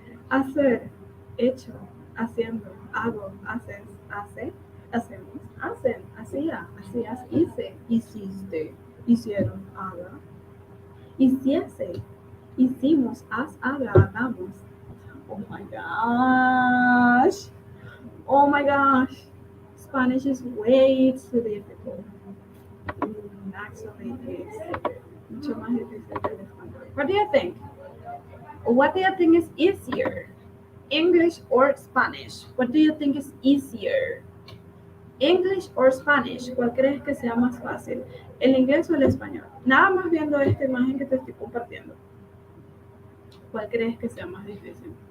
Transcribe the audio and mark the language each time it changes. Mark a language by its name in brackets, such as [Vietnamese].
[Spanish] Hacer, hecho, haciendo, hago, haces, hace, hacemos, hacen, hacía, hacías, hice, hiciste, hicieron, haga, hiciese, hicimos, haz, haga, hagamos. [English] Oh my gosh. Oh my gosh. Spanish is way too difficult. Actually, it is [Spanish] mucho más difícil que el español. [English] What do you think? What do you think is easier? English or Spanish? What do you think is easier? English or Spanish? [Spanish] ¿Cuál crees que sea más fácil? ¿El inglés o el español? Nada más viendo esta imagen que te estoy compartiendo. ¿Cuál crees que sea más difícil?